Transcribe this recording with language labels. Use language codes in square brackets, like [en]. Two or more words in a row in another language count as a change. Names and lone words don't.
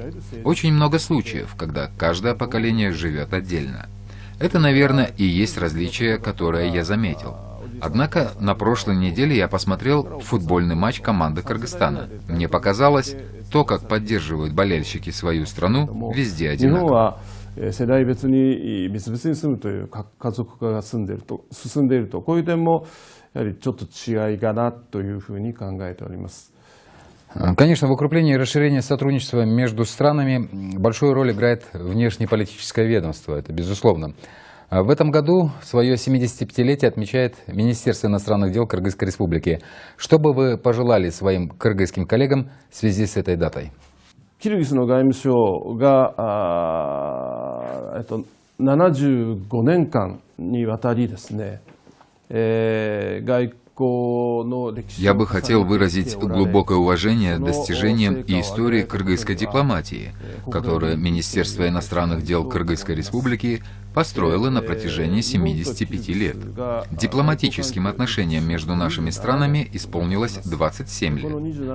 [ru] Очень много случаев, когда каждое поколение живет отдельно. Это, наверное, и есть различие, которое я заметил. Однако на прошлой неделе я посмотрел футбольный матч команды Кыргызстана. Мне показалось, то, как поддерживают болельщики свою страну, везде одинаково. [ja] 世代別に別々に住むという家族化が進んでいるとこういう点もやはりちょっと違いかなというふうに考えております。 [ru] Конечно, в укреплении и расширении сотрудничества между странами большую роль играет внешнеполитическое ведомство, это безусловно. В этом году свое 75-летие отмечает Министерство иностранных дел Кыргызской Республики. Что бы вы пожелали своим кыргызским коллегам в связи с этой датой? [ja] キルギスの外務省が75年間にわたりですね、外 [ru] Я бы хотел выразить глубокое уважение достижениям и истории кыргызской дипломатии, которую Министерство иностранных дел Кыргызской Республики построило на протяжении 75 лет. Дипломатическим отношениям между нашими странами исполнилось 27 лет.